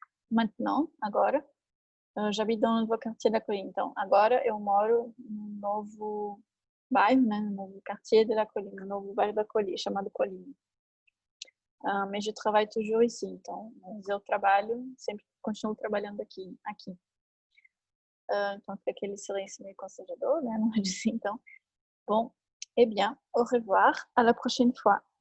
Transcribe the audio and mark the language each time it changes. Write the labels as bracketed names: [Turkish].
[French] Maintenant, [Portuguese] agora, [French] j'habite dans le nouveau quartier da Colline. [Portuguese] Então, agora eu moro no novo bairro, né? No novo [French] quartier de la Colline, [Portuguese] no novo bairro da Colline, chamado Colline. [French] Mais je travaille toujours ici. [Portuguese] Então, eu trabalho, sempre continuo trabalhando aqui. Então, fica aquele silêncio meio constrangedor, né? Não é assim, então. [French] Bon, eh bien, au revoir, à la prochaine fois.